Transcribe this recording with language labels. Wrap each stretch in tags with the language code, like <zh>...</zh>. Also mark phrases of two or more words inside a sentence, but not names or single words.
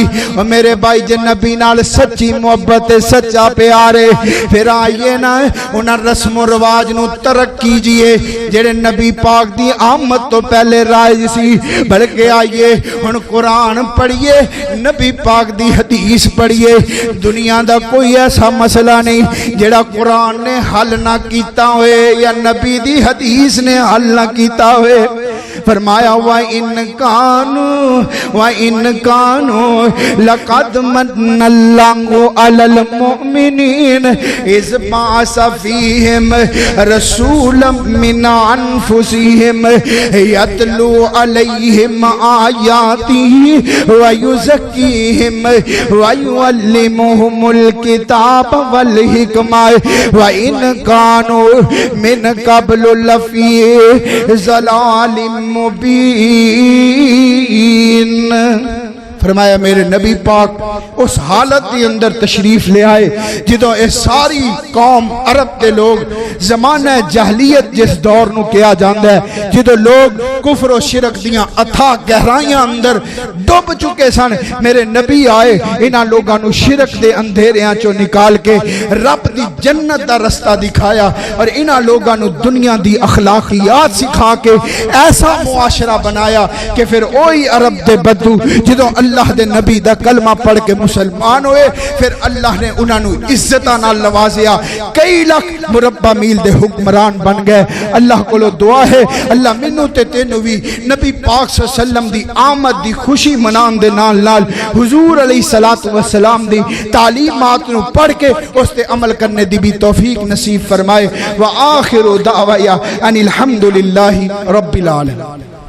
<pa>اور میرے بھائی جے نبی نال سچی محبت سچا پیارے پھر آئیے نا انہاں رسم و رواج نو ترک کیجئے جڑے نبی پاک دی آمد تو پہلے رائج سی، بلکہ آئیے ان قرآن پڑھئے، نبی پاک دی حدیث پڑھئے۔ دنیا دا کوئی ایسا مسئلہ نہیں جڑا قرآن نے حل نہ کیتا ہوئے یا نبی دی حدیث نے حل نہ کیتا ہوئے۔</pa> <ar>فرمایا وَإِن كَانُوا لَقَدْ مَنَّ اللَّهُ عَلَى الْمُؤْمِنِينَ إِذْ بَعَثَ فِيهِمْ رَسُولًا مِّنْ أَنفُسِهِمْ يَتْلُو عَلَيْهِمْ آيَاتِهِ وَيُزَكِّيهِمْ وَيُعَلِّمُهُمُ الْكِتَابَ وَالْحِكْمَةَ وَإِن كَانُوا مِنْ قَبْلُ لَفِي ضَلَالٍ مبین۔</ar> <pa>فرمایا میرے نبی پاک اس حالت کے اندر تشریف لے آئے جدوں اے ساری قوم عرب کے لوگ زمانہ جہلیت جس دور نو کیا جاندہ ہے، جدوں لوگ کفر و شرک دیاں اتھا گہرائیاں اندر ڈوب چکے سن، میرے نبی آئے انہاں لوگاں نو شرک دے اندھیریاں چو نکال کے رب دی جنت دا رستہ دکھایا اور انہاں لوگاں نو دنیا دی اخلاقیات سکھا کے ایسا معاشرہ بنایا کہ پھر اوہی عرب دے بدو جدوں اللہ دے نبی دا کلمہ پڑھ کے مسلمان ہوئے پھر اللہ نے انہاں نو عزتاں نال نوازیا، کئی لاکھ مربع میل دے حکمران بن گئے۔ اللہ کو لو دعا ہے اللہ منو تے تینو بھی نبی پاک</pa> <ar>صلی اللہ علیہ وسلم</ar> <pa>دی آمد دی خوشی منان دے نال نال حضور</pa> <ar>علیہ السلام</ar> <pa>دی تعلیمات نو پڑھ کے اس تے عمل کرنے دی بھی توفیق نصیب فرمائے۔</pa> <ar>وآخر دعوایا ان الحمدللہ رب العالمین۔</ar>